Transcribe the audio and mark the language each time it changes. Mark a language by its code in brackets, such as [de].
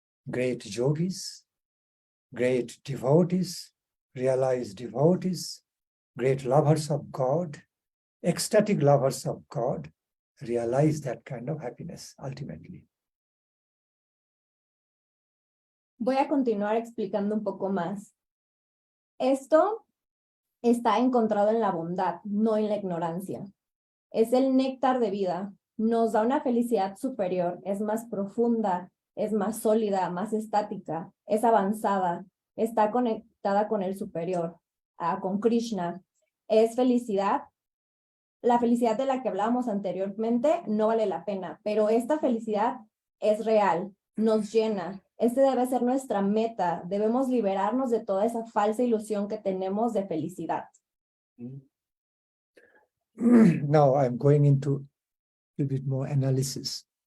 [en] Great yogis, great devotees, realized devotees, great lovers of God, ecstatic lovers of God, realize that kind of happiness ultimately. [es] Voy a continuar explicando un poco más. Esto está encontrado en la bondad, no en la ignorancia. Es el néctar de vida. Nos da una felicidad superior, es más profunda, es más sólida, más estática, es avanzada, está conectada con el superior, con Krishna. Es felicidad. La felicidad de la que hablábamos anteriormente no vale la pena, pero esta felicidad es real, nos llena. Este debe ser nuestra meta. Debemos liberarnos de toda esa falsa ilusión que tenemos de felicidad. [en] Now I'm going into a little bit more analysis.